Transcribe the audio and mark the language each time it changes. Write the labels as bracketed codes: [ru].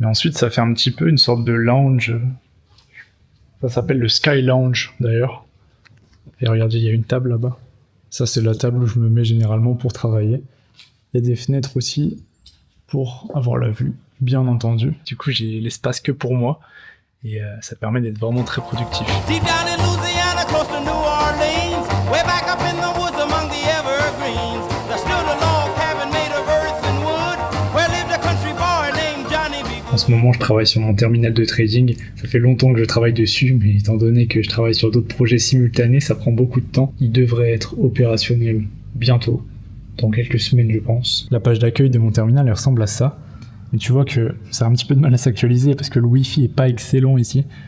[fr] Mais ensuite ça fait un petit peu une sorte de lounge. Ça s'appelle le Sky Lounge d'ailleurs. Et regardez, il y a une table là-bas. Ça c'est la table où je me mets généralement pour travailler. Il y a des fenêtres aussi pour avoir la vue, bien entendu. Du coup j'ai l'espace que pour moi. Et ça permet d'être vraiment très productif. [en] Deep down in Louisiana, close to New Orleans, way back up in the woods among the evergreens, there stood a log cabin made of earth and wood, where lived a country boy named Johnny B. [fr] En ce moment, je travaille sur mon terminal de trading. Ça fait longtemps que je travaille dessus, mais étant donné que je travaille sur d'autres projets simultanés, ça prend beaucoup de temps. Il devrait être opérationnel bientôt, dans quelques semaines, je pense. La page d'accueil de mon terminal, elle ressemble à ça. Mais tu vois que ça a un petit peu de mal à s'actualiser parce que le Wi-Fi est pas excellent ici.